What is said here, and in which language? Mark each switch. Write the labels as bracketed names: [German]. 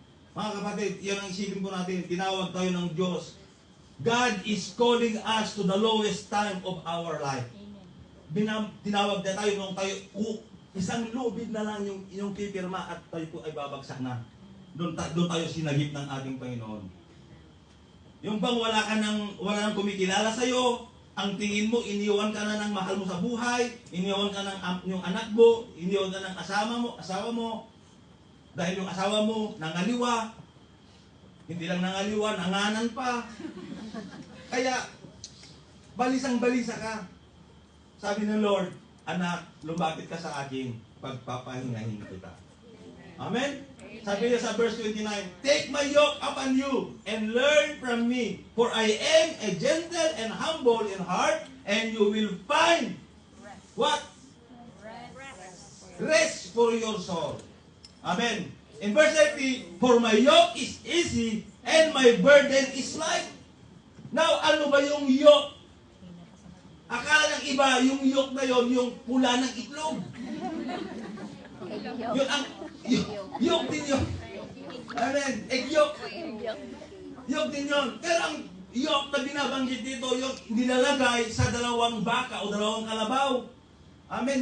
[Filipino] Mga kapatid, yan ang isipin po natin, tinawag tayo ng Diyos. [English] God is calling us to the lowest time of our life. [Filipino] Tinawag na tayo nung tayo, isang lubid na lang yung pipirma at tayo po ay babagsak na. Doon tayo sinagip ng ating Panginoon. Yung bang wala nang kumikilala sa'yo, ang tingin mo, iniwan ka na ng mahal mo sa buhay, iniwan ka ng yung anak mo, iniwan ka ng asawa mo, dahil yung asawa mo nangaliwa, hindi lang nangaliwa, nanganan pa. Kaya, balisang-balisa ka. Sabi ng Lord, anak, lumapit ka sa akin, pagpapahingahin kita. Amen? Sabi niya sa verse 29, [English] take my yoke upon you and learn from me, for I am a gentle and humble in heart, and you will find what? Rest for your soul. Amen. In verse 30, for my yoke is easy and my burden is light. [Filipino] Now, ano ba yung yoke? Akala ng iba, yung yoke na yon, yung pula ng itlog. Yun ang yoke din yun. Amen. Egg yoke. Yoke din yun. Pero ang yoke na binabanggit dito, yung nilalagay sa dalawang baka o dalawang kalabaw. Amen.